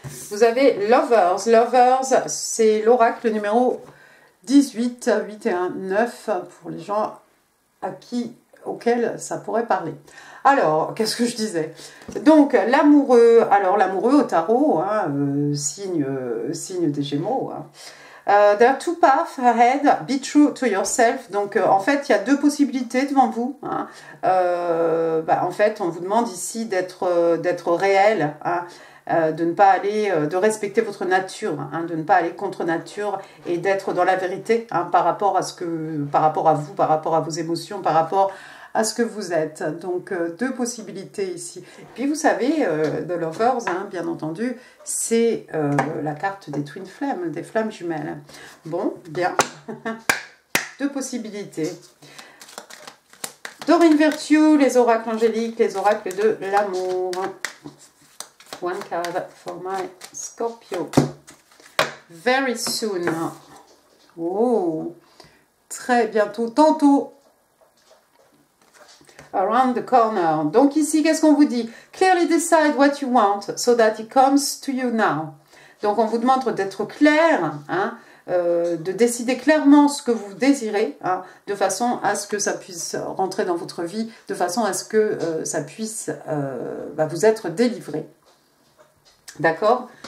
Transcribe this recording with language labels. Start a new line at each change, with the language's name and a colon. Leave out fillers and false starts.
French: Vous avez Lovers. Lovers, c'est l'oracle numéro 18, 8 et 1, 9 pour les gens auquel ça pourrait parler. Alors, qu'est-ce que je disais? Donc, l'amoureux, alors l'amoureux au tarot, signe des Gémeaux.
English: There are two paths ahead, be true to yourself.
French: Donc, en fait, il y a deux possibilités devant vous. En fait, on vous demande ici d'être réel, de ne pas aller, de respecter votre nature, de ne pas aller contre nature et d'être dans la vérité par rapport à vous, par rapport à vos émotions, par rapport à ce que vous êtes. Donc, deux possibilités ici. Puis, vous savez, The Lovers, bien entendu, c'est la carte des Twin Flames, des flammes jumelles. Bon, bien. Deux possibilités. Dorine Virtue, les oracles angéliques, les oracles de l'amour.
English: One card for my Scorpio. Very soon.
French: Oh, très bientôt, tantôt.
English: Around the corner.
French: Donc ici, qu'est-ce qu'on vous dit?
English: Clearly decide what you want so that it comes to you now.
French: Donc on vous demande d'être clair, de décider clairement ce que vous désirez, de façon à ce que ça puisse rentrer dans votre vie, de façon à ce que ça puisse vous être délivré. D'accord?